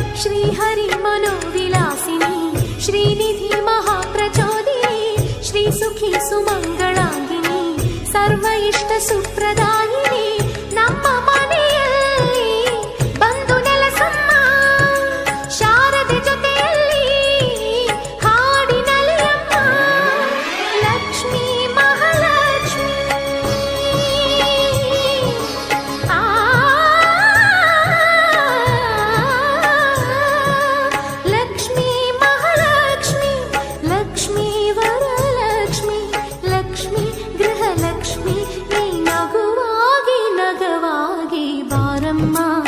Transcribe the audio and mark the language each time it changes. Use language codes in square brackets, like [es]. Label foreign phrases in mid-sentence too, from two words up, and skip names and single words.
[sa] श्रीहरि मनोविलासिनी श्रीनिधि महाप्रचोदिनी श्रीसुखी सुमंगलांगिनी सर्व इष्ट सुप्रदायिनी [kn] ನಮ್ಮ ಮನೆಯಲ್ಲಿ ಬಂದು ನೆಲೆಸಮ್ಮ ಶಾರದೆ ಜೊತೆಯಲ್ಲಿ ಹಾಡಿನಲಿಯಮ್ಮ ಲಕ್ಷ್ಮೀ ಮಹಾಲಕ್ಷ್ಮೀ ಲಕ್ಷ್ಮೀ ಮಹಾಲಕ್ಷ್ಮಿ ಲಕ್ಷ್ಮೀ ವರಲಕ್ಷ್ಮಿ ಲಕ್ಷ್ಮೀ ಗೃಹಲಕ್ಷ್ಮಿ ನೀ ನಗುವಾಗಿ ನಗವಾಗಿ ಬಾರಮ್ಮ